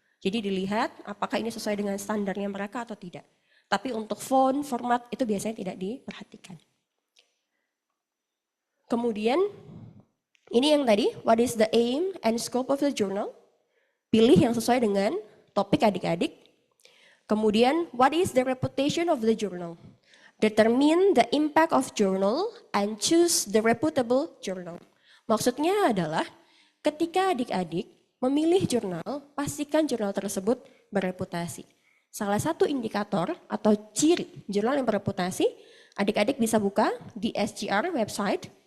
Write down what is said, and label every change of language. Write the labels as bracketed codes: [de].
[id] Jadi dilihat apakah ini sesuai dengan standarnya mereka atau tidak. Tapi untuk font, format itu biasanya tidak diperhatikan. Kemudian ini yang tadi, [en] what is the aim and scope of the journal? [id] Pilih yang sesuai dengan topik adik-adik. Kemudian, [en] what is the reputation of the journal? Determine the impact of journal and choose the reputable journal. [id] Maksudnya adalah ketika adik-adik memilih jurnal, pastikan jurnal tersebut bereputasi. Salah satu indikator atau ciri jurnal yang bereputasi, adik-adik bisa buka di SGR website.